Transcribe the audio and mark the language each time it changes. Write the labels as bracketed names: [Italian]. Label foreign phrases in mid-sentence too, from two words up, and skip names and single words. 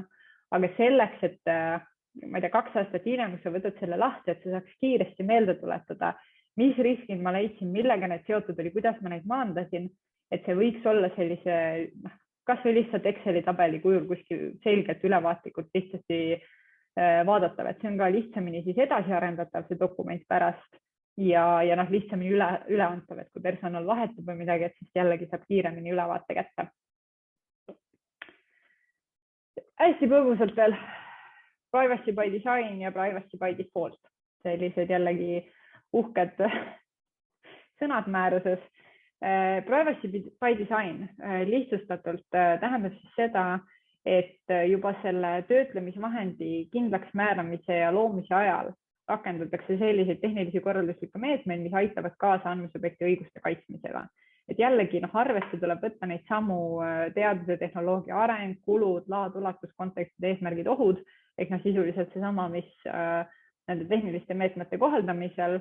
[Estonian] Aga selleks, et ma ei tea, 2 aastat hiljem, kui sa võtad selle lahti, et sa saaks kiiresti meelde tuletada, mis riskid ma leidsin, millega need seotud oli, kuidas ma neid maandasin, et see võiks olla sellise, kas või lihtsalt Exceli tabeli kujul kuskil selgelt ülevaatlikult lihtsasti vaadatav, et see on ka lihtsamini siis edasi arendatav see dokument pärast ja lihtsamini üleantav, et kui personal vahetub või midagi, et siis jällegi saab kiiremini ülevaate kätte. Hästi põgusalt veel [English] privacy by design [Estonian] ja [English] privacy by default. [Estonian] Sellised jällegi uhked sõnad määruses. [English] Privacy by design [Estonian] lihtsustatult tähendab siis seda, et juba selle töötlemisvahendi kindlaks määramise ja loomise ajal rakendatakse selliseid tehnilisi korralduslikke meetmeid, mis aitavad kaasa andmesubjekti õiguste kaitsmisele. Et jällegi arvesse tuleb võtta neid samu teaduse, tehnoloogia areng, kulud, laad, ulatus, kontekstid, eesmärgid, ohud, ehk sisuliselt seesama, mis nende tehniliste meetmete kohaldamisel.